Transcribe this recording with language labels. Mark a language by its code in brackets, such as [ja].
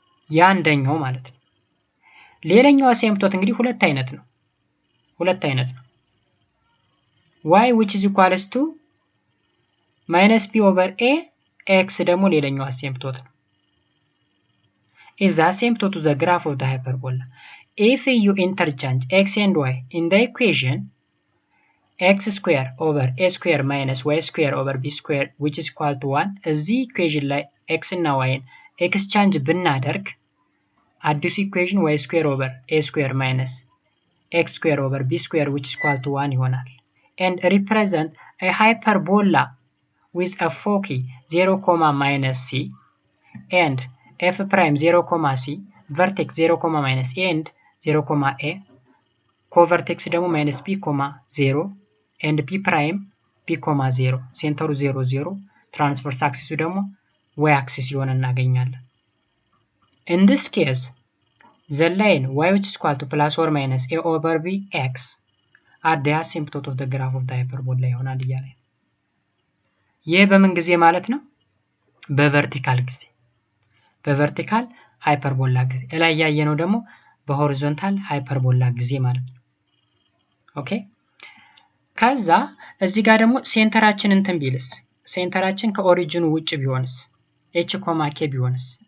[am] ያንደኛው ማለት ነው። ሌላኛው አሲምፕቶት እንግዲህ ሁለት አይነት ነው። [en] y which is equals to minus b over a x [am] ደግሞ ሌላኛው አሲምፕቶት ነው። [en] is the asymptote to the graph of the hyperbola. If you interchange x and y in the equation x square over a square minus y square over b square which is equal to 1 [am] እዚህ ኢኩዌሽን ላይ x እና y ኤክስቻንጅ ብናደርግ አዲሱ ኢኩዌሽን [en] y square over a square minus x square over b square which is equal to 1 [am] ይሆናል። [en] and represent a hyperbola with a foci 0, minus c and f prime 0, c vertex 0, minus a and 0, a covertex [am] ደግሞ [en] minus b, 0 and p prime p, 0 [am] ሴንተሩ 0 0 [en] ትራንስቨርስ አክሲሱ [am] ደግሞ [en] y axis [am] ይሆን እናገኛለን። [en] in this case the line y which is equal to plus or minus a over b x are the asymptote of the graph of the hyperbola [am] ይሆናል እያለ ነው። ይህ በምን ጊዜ ማለት ነው? በቨርቲካል ጊዜ፣ በቨርቲካል ሃይፐርቦላ ጊዜ። ላይ ያየነው ደግሞ በሆሪዞንታል ሃይፐርቦላ ጊዜ ማለት ነው። ኦኬ ከዛ እዚህ ጋር ደግሞ ሴንተራችን እንትን ቢልስ፣ ሴንተራችን ከኦሪጂኑ ውጭ ቢሆንስ፣ h, k ቢሆንስ?